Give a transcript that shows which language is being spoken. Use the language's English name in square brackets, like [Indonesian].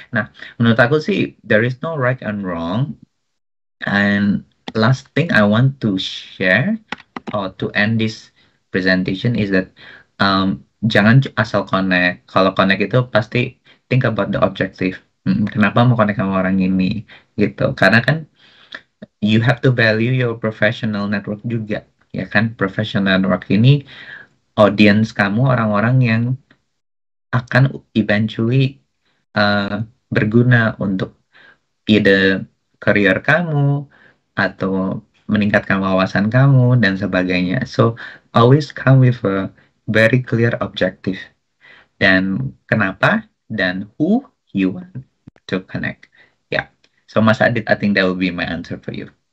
[Indonesian] Nah, menurut aku sih [English] there is no right and wrong. And last thing I want to share or to end this presentation is that [Indonesian] jangan asal connect. Kalau connect itu pasti think about the objective. Kenapa mau connect sama orang ini gitu? Karena kan [English] you have to value your professional network [Indonesian] juga, ya kan? Professional network ini audience kamu, orang-orang yang akan eventually berguna untuk either career kamu atau meningkatkan wawasan kamu dan sebagainya. [English] So always come with a very clear objective [Indonesian] dan kenapa dan [English] who you want to connect. Yeah. So Mas Adit, I think that will be my answer for you.